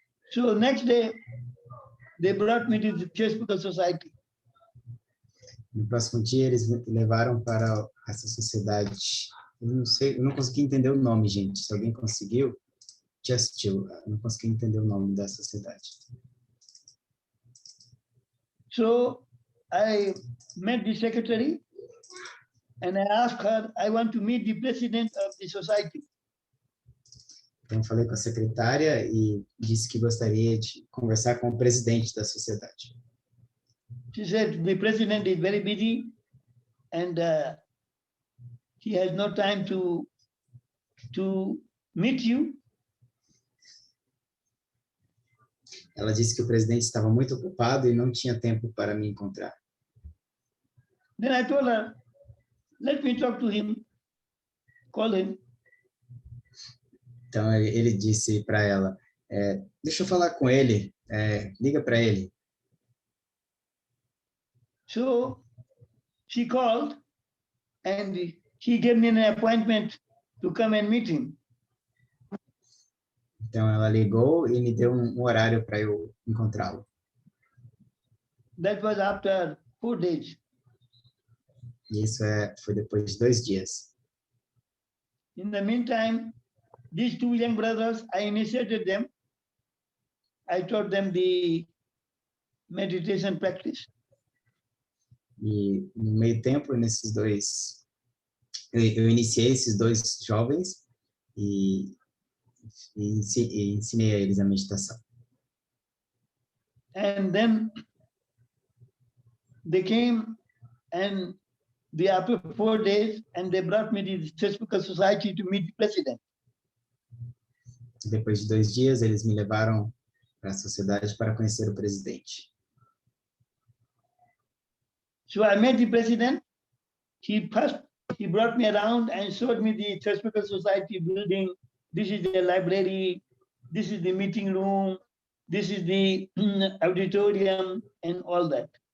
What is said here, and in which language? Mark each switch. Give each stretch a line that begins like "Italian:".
English: So next day, they brought me to the Theosophical Society.
Portuguese: No próximo dia, eles me levaram para essa sociedade. Eu não sei, eu não consegui entender o nome, gente. Se alguém conseguiu, eu não consegui entender o nome da sociedade.
English: So I met the secretary, And I asked her, I want to meet the president of the society.
Portuguese: Então, falei com a secretária e disse que gostaria de conversar com o presidente da sociedade.
English: She said, the president is very busy and he has no time to meet you.
Portuguese: Ela disse que o presidente estava muito ocupado e não tinha tempo para me encontrar.
English: Then I told her, let me talk to him, call him.
Portuguese: Então, ele disse para ela, deixa eu falar com ele, liga para ele.
English: So she called and he gave me an appointment to come and meet him.
Portuguese: Então, ela ligou e me deu um horário para eu encontrá-lo.
English: That was after 4 days.
Portuguese: E isso foi depois de 2 dias.
English: In the meantime, these 2 young brothers, I initiated them. I taught them the meditation practice.
Portuguese: E no meio tempo, eu iniciei esses 2 jovens e ensinei a eles a meditação.
English: And then they came and after 4 days and they brought me to the Theosophical Society to meet the president.
Portuguese: Depois de 2 dias, eles me levaram para a sociedade para conhecer o presidente.
English: So I met the president. He brought me around and showed me the Theosophical Society building. This is the library. This is the meeting room. This is the auditorium and all that.